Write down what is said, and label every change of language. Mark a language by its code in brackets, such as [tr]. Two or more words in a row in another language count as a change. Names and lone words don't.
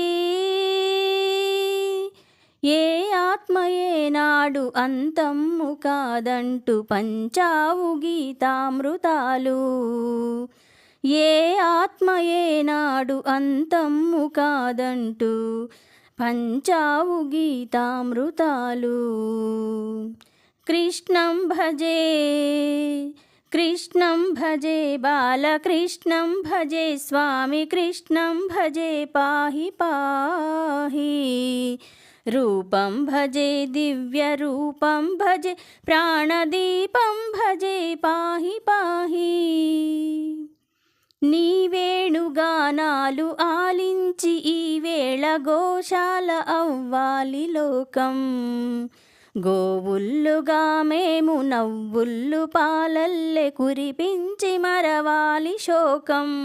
[te] ఏ ఆత్మయే నాడు అంతము కాదంటూ పంచావు గీతామృతాలు ఏ ఆత్మయే నాడు అంతము కాదంటూ పంచావు గీతామృతాలు [sa] కృష్ణం భజే कृष्णं भजे बालकृष्णं भजे स्वामी कृष्णं भजे पाहि पाहि रूपं भजे दिव्यरूपं भजे प्राणदीपं भजे पाहि पाहि [te] నీ వేణుగానాలు ఆలించి ఈ వేళ గోశాల అవ్వాలి లోకం గోవుల్లుగా మేము నవ్వుల్లు పాలల్లె కురిపించి మరవాలి శోకం